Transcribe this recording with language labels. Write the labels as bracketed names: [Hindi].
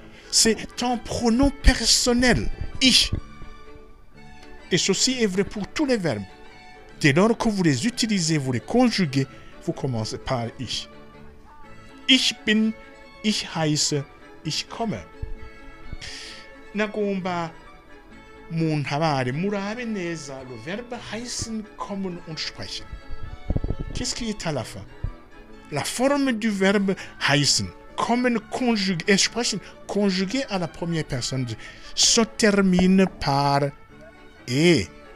[French] C'est un pronom personnel, ich. Et ceci est vrai pour tous les verbes. Dès lors que vous les utilisez, vous les conjuguez, vous commencez par ich. [German] Ich bin, ich heiße, ich komme. [Kinyarwanda] Nagomba muntabare murabe neza [French] le verbe [German] heißen, kommen und sprechen. [French] Qu'est-ce qui est à la fin? La forme du verbe heißen, kommen, conjugué et sprechen, conjugué à la première personne, se termine par e.